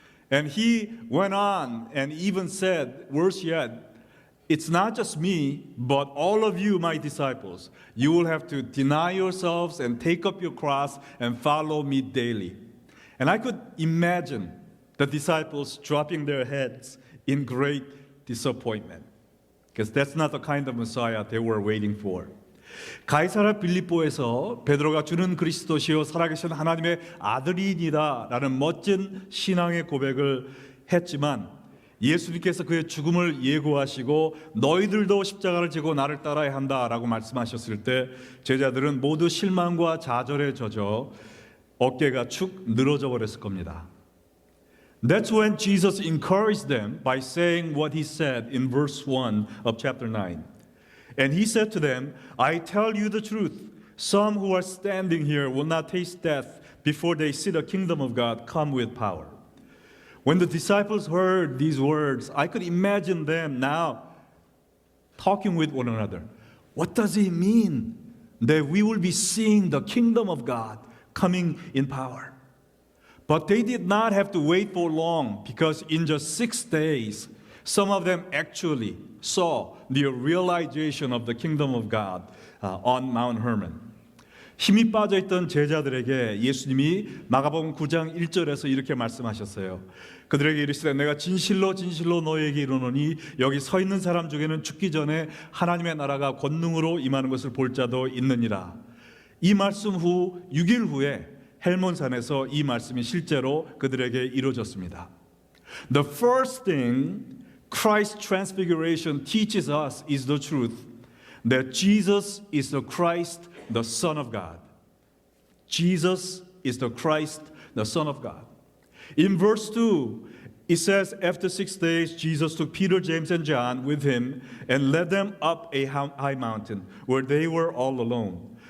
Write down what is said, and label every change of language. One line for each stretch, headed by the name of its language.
English: And he went on and even said, worse yet, it's not just me, but all of you, my disciples. You will have to deny yourselves and take up your cross and follow me daily. And I could imagine the disciples dropping their heads in great disappointment, because that's not the kind of Messiah they were waiting for.
Korean: 가이사랴 빌립보에서 베드로가 주는 그리스도시요 살아계신 하나님의 아들이니다라는 멋진 신앙의 고백을 했지만 예수님께서 그의 죽음을 예고하시고 너희들도 십자가를 지고 나를 따라야 한다라고 말씀하셨을 때 제자들은 모두 실망과 좌절에 젖어 어깨가 축 늘어져 버렸을 겁니다.
English: That's when Jesus encouraged them by saying what he said in verse 1 of chapter 9. And he said to them, I tell you the truth, some who are standing here will not taste death before they see the kingdom of God come with power. When the disciples heard these words, I could imagine them now talking with one another. What does it mean that we will be seeing the kingdom of God coming in power? But they did not have to wait for long, because in just 6 days, some of them actually saw the realization of the kingdom of God on Mount Hermon.
Korean: 힘이 빠져있던 제자들에게 예수님이 마가복음 9장 1절에서 이렇게 말씀하셨어요. 그들에게 이르시되 내가 진실로 진실로 너희에게 이르노니 여기 서 있는 사람 중에는 죽기 전에 하나님의 나라가 권능으로 임하는 것을 볼 자도 있느니라. 이 말씀 후 6일 후에 헬몬산에서 이 말씀이 실제로 그들에게 이루어졌습니다.
English: The first thing Christ's transfiguration teaches us is the truth that Jesus is the Christ, the Son of God. Jesus is the Christ, the Son of God. In verse 2, it says, after 6 days, Jesus took Peter, James, and John with him and led them up a high mountain where they were all alone.